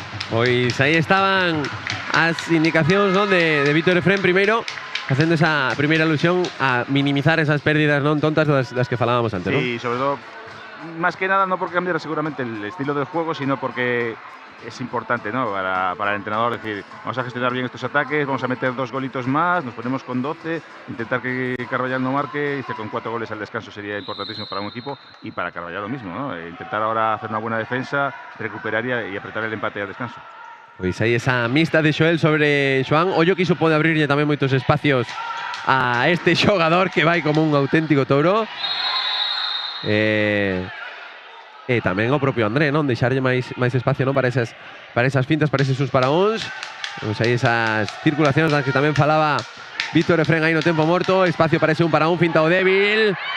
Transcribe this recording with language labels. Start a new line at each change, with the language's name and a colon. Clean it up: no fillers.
Galician: Pois aí estaban as indicacións, non, de Víctor Efrén primeiro, facendo esa primeira alusión a minimizar esas pérdidas non tontas das que falábamos antes, ¿no?
Spanish: Sí, sobre todo, más que nada no por cambiar seguramente el estilo del juego, sino porque es importante, ¿no? Para el entrenador, decir, vamos a gestionar bien estos ataques, vamos a meter 2 golitos más, nos ponemos con 12, intentar que Carballal no marque, dice con 4 goles al descanso sería importantísimo para un equipo y para Carballal lo mismo, ¿no? Intentar ahora hacer una buena defensa, recuperar y apretar el empate al descanso.
Galician: Pois aí esa mixta de Xoel sobre Xoán. Ollo que iso pode abrirlle tamén moitos espacios a este xogador que vai como un auténtico touro. E tamén o propio André, non? Deixarlle máis espacio, non? Para esas fintas, para eses sus paraóns. Vemos aí esas circulacións das que tamén falaba Víctor Efrén aí no tempo morto. Espacio para ese 1 para 1, finta o débil.